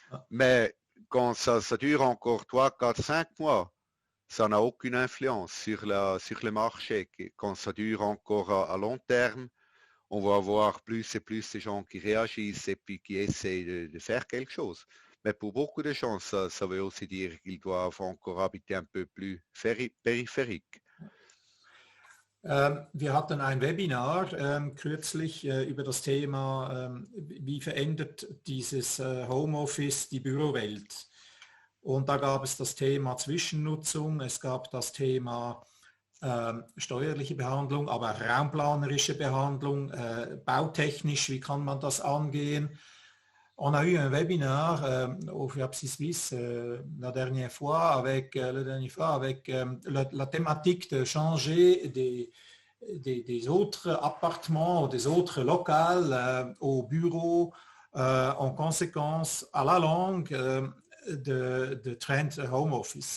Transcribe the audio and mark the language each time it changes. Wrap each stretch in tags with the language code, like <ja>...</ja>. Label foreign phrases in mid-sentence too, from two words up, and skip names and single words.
<fr>Mais quand ça dure encore 3, 4, 5 mois, ça n'a aucune influence sur le marché. Quand ça dure encore à long terme, on va avoir plus et plus de gens qui réagissent et puis qui essayent de faire quelque chose. Mais pour beaucoup de gens, ça veut aussi dire qu'ils doivent encore habiter un peu plus périphérique.</fr> <de>Wir hatten ein Webinar kürzlich über das Thema, wie verändert dieses Homeoffice die Bürowelt. Und da gab es das Thema Zwischennutzung, es gab das Thema steuerliche Behandlung, aber auch raumplanerische Behandlung, bautechnisch, wie kann man das angehen.</de> <fr>On a eu un webinaire au FIAPSI Suisse la dernière fois avec la thématique de changer des autres appartements, des autres locales au bureau, en conséquence à la longue de trend</fr> <en>home office.</en>